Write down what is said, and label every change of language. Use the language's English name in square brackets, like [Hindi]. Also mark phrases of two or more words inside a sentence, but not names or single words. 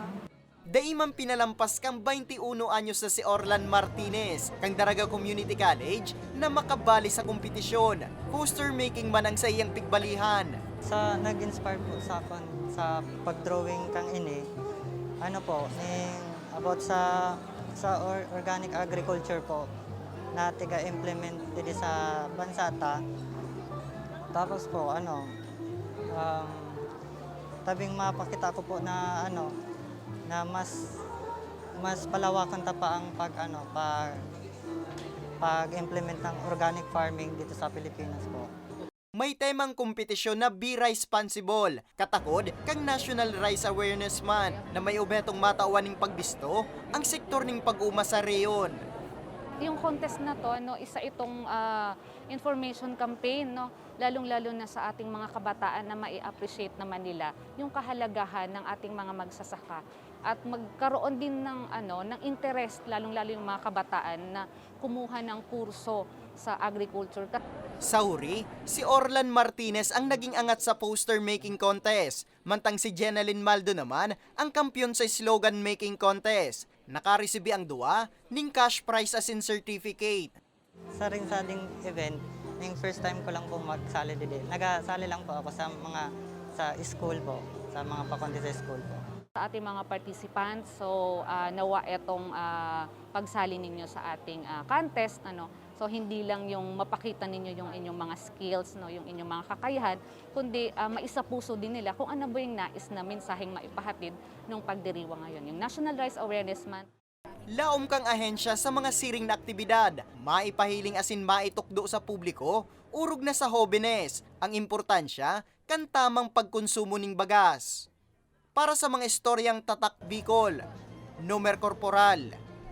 [Bikol] Daimang pinalampas kang 21 anyos na si Orlan Martinez, kang Daraga Community College, na makabali sa kompetisyon. [English] Poster making [Bikol] man ang sa iyang pigbalihan. [Filipino] Nag-inspire po sa akin sa pag-drawing kang ini, ano po, about sa [English] organic agriculture [Filipino] po, na tiga-implement dito sa bansata. Tapos po, tabing mapakita ko po na na mas palawakan ta pa ang pag-implement ng [English] organic farming [Filipino] dito sa Pilipinas po. May temang kompetisyon na Be Responsible, [Bikol] katakod kang National Rice Awareness Month na may ubetong matauan ng pagbisto ang sektor ng pag-uma sa reyon. [Filipino] Yung contest na to, isa itong [English] information campaign, [Filipino] lalong-lalo na sa ating mga kabataan na mai-appreciate naman nila yung kahalagahan ng ating mga magsasaka at magkaroon din ng interest, lalong-lalo yung mga kabataan na kumuha ng kurso sa agriculture. [Bikol] Sa huri, si Orlan Martinez ang naging angat sa [English] poster making contest, [Bikol] mantang si Jenalyn Maldo naman ang kampyon sa [English] slogan making contest. [Bikol] Nakaresibi ang duwa ning [English] cash prize [Bikol] as in certificate. [Filipino] Sa ring-saling event, yung first time ko lang po magsali dito. Nagasali lang po ako sa school po, sa mga pakonti sa school po. Sa ating mga participants, so nawa itong pagsali ninyo sa ating contest, so hindi lang yung mapakita ninyo yung inyong mga skills, yung inyong mga kakayahan, kundi maisapuso din nila kung ano ba yung nais na mensaheng maipahatid ng pagdiriwang ngayon, yung National Rice Awareness Month. [Bikol] Laom kang ahensya sa mga siring na aktibidad, maipahiling asin maitukdo sa publiko, urog na sa hobenes, ang importansya kan tamang pagkonsumo ning bagas. Para sa mga istoryang tatak Bicol, Nomer Corporal,